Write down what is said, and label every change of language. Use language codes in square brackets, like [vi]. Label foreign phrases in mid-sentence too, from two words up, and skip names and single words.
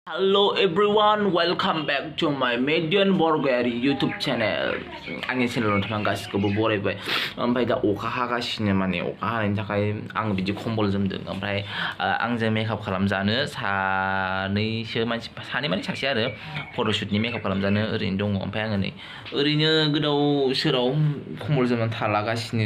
[en] Hello everyone, welcome back to my Median Borgari YouTube channel. [brx] आंनि चेनेलाव नोंथाङा गासिखौबो बरायबाय। ओमफ्राय दा अखा हागासिनो माने अखा हानायनि थाखाय आं बिदि खम्बल जोमदों। ओमफ्राय आंजों मेकआप खालामजानो सानै माने सासे आरो फट'शुटनि मेकआप खालामजानो ओरैनो दङ। ओमफ्राय आङो नै ओरैनो गोदाव सोराव खम्बल जोमनानै थालागासिनो।